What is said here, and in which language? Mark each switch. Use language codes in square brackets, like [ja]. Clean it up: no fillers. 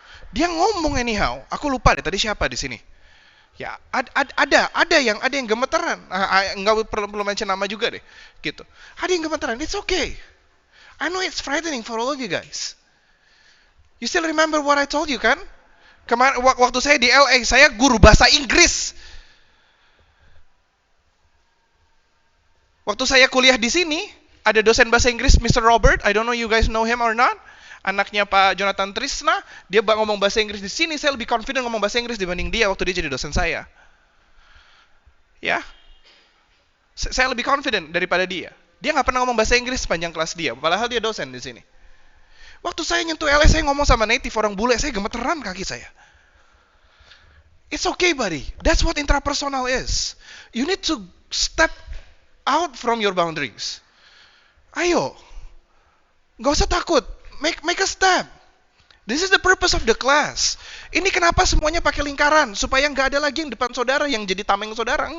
[id] Dia ngomong anyhow. Aku lupa deh tadi siapa di sini. Ya, ada yang gemeteran. Enggak perlu mention nama juga deh. Gitu. Ada yang gemeteran. [en] It's okay. I know it's frightening for all of you guys. You still remember what I told you kan? [id] Kemarin waktu saya di LA, saya guru bahasa Inggris. Waktu saya kuliah di sini, ada dosen bahasa Inggris, Mr. [en] Robert. I don't know you guys know him or not. [id] Anaknya Pak Jonathan Trisna, dia ngomong bahasa Inggris di sini. Saya lebih confident ngomong bahasa Inggris dibanding dia waktu dia jadi dosen saya. Ya, saya lebih confident daripada dia. Dia nggak pernah ngomong bahasa Inggris sepanjang kelas dia, padahal dia dosen di sini. Waktu saya nyentuh LA, saya ngomong sama native orang bule, saya gemeteran kaki saya. [en] It's okay, buddy. That's what intrapersonal is. You need to step out from your boundaries. [id] Ayo. Nggak usah takut. [en] Make a step. This is the purpose of the class. [id] Ini kenapa semuanya pakai lingkaran? Supaya nggak ada lagi yang depan saudara yang jadi tameng saudara.